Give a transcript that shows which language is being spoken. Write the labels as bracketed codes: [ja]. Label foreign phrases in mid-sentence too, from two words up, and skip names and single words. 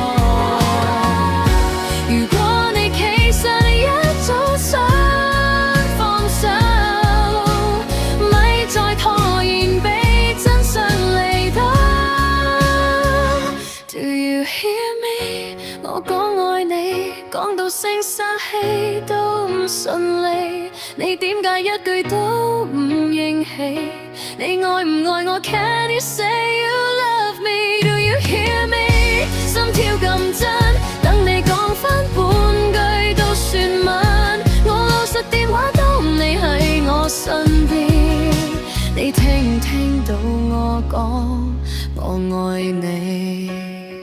[yue] 如果你其實一早想放手，咪再拖延被真相離開。 [en] Do you hear me？ [yue] 我講愛你，講到聲沙氣都唔順利，你點解一句都唔應起？你愛唔愛我 ？ [en] Can you say you love me? Do you hear me？ [yue] 心跳咁真，等你講返半句都算晚。我留實電話當你喺我身邊，你聽唔聽到我講我愛你？